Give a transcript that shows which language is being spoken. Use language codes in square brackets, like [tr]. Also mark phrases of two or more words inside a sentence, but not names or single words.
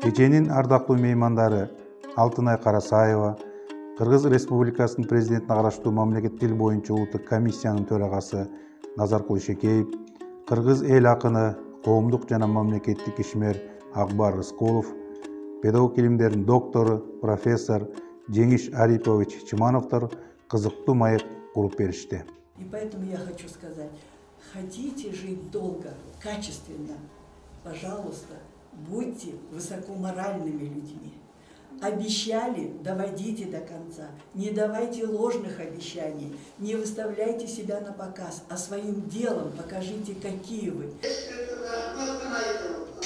[ky] Кеченин ардактуу меймандары Алтынай Карасаева, Кыргыз Республикасынын президентине караштуу мамлекет тил боюнча улуттук комиссиянын төрагасы Назаркул Ишекеев, Кыргыз эл акыны, коомдук жана мамлекеттик ишмер Акбар Рыскулов, педагог илимдердин доктору, профессор Жеңиш Арипович Чимановдор кызыктуу маек куруп беришти. [ru] И поэтому я хочу сказать, хотите жить долго, качественно, пожалуйста, будьте высокоморальными людьми. Обещали, доводите до конца. Не давайте ложных обещаний, не выставляйте себя на показ, а своим делом покажите, какие вы.